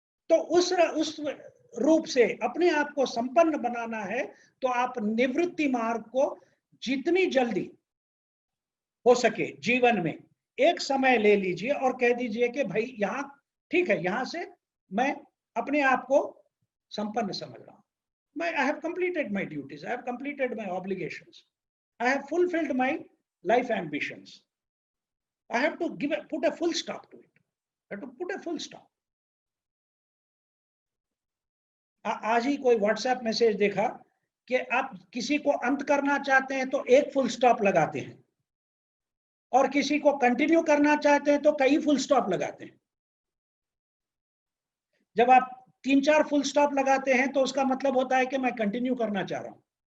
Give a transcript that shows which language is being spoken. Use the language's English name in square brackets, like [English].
[Hindi] तो उस रूप से अपने आप को संपन्न बनाना है, तो आप निवृत्ति मार्ग को जितनी जल्दी हो सके जीवन में एक समय ले लीजिए और कह दीजिए कि भाई यहां ठीक है, यहां से मैं अपने आप को संपन्न समझ रहा हूं। मैं [English] I have completed my duties, I have completed my obligations, I have fulfilled my life ambitions, I have to put a full stop to it, I have to put a full stop. [Hindi] आज ही कोई WhatsApp message देखा कि आप किसी को अंत करना चाहते हैं तो एक फुल स्टॉप लगाते हैं, और किसी को कंटिन्यू करना चाहते हैं तो कई फुल स्टॉप लगाते हैं। जब आप 3-4 फुल स्टॉप लगाते हैं तो उसका मतलब होता है कि मैं कंटिन्यू करना चाह रहा हूं।